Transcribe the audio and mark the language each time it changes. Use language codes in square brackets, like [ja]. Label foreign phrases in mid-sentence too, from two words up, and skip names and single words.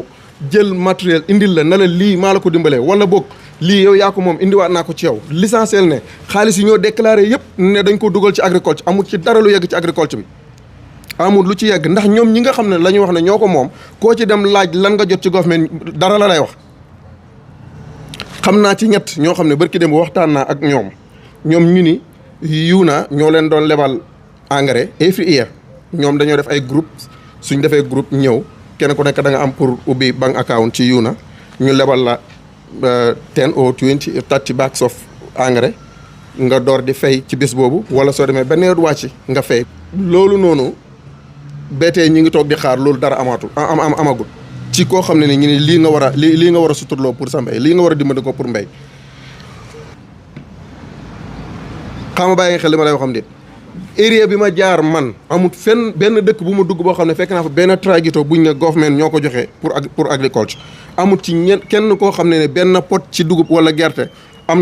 [wo] jël matériel indil la na la lii maa la ko dimbalee wala boog lii yow yaa ko moom indiwaat naa ko ci yow l'essentiel ne xaalis yi ñoo déclaré yëpp ne dañ ko dugal ci agriculture amul ci dara lu yegg ci agriculture bi amul lu ci yegg ndax ñoom ñi nga xam ne la ñu wax ne ñoo ko moom koo ci dem laaj lan nga jot ci government dara la lay wax xam naa ci ñett ñoo xam ne barki dem waxtaan naa ak ñoom ñu ni yuuna ñoo leen doon lebal engrais [en] every year [wo] ñoom dañoo def ay groupe suñ defee groupe ñëw kenn ku nekk da nga am pour ubbi [en] bank account [wo] ci yuuna ñu lebal la [en] 10 or 20 30 bags of [wo] engrais nga door di fay ci bis boobu wala soo demee benn yoon wàcc nga fay loolu noonu beetee ñi ngi toog di xaar loolu dara amagul ci koo xam ne ni ñu ne lii nga war a suturloo pour sa mbéy lii nga war a dimbali ko pour mbéy xama bàyyi nga xel li ma lay waxam déet area bi ma jaar man amul fenn benn dëkk bu ma dugg boo xam ne fekk naa fa benn tragito buñ ne government ñoo ko joxee pour agriculture amul ci kenn koo xam ne benn pot ci dugub wala gerte am